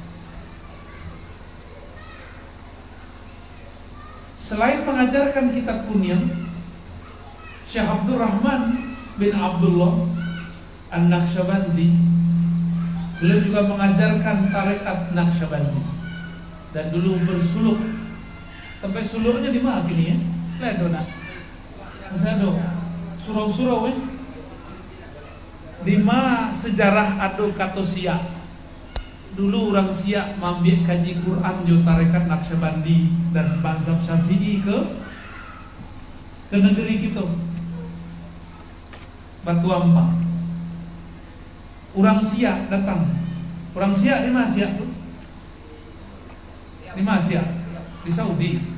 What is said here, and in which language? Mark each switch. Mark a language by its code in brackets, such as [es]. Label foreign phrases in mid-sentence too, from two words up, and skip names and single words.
[id] Selain mengajarkan kitab kunyah, Syekh Abdurrahman bin Abdullah An-Naqsyabandi, beliau juga mengajarkan tarekat Naqsyabandi dan dulu bersuluk. Sampai suluknya di mana gini ya? Lihat dona, masih ada surau-surau kan? Di mana sejarah [min] ado kato Siak. [id] Dulu orang Siak mambil kaji Quran di tarekat Naqsyabandi dan mazhab Syafi'i ke negeri kita. Batu Ampah. Orang Siak datang. Orang Siak di mana Siak tuh? Di mana Siak? Di Saudi.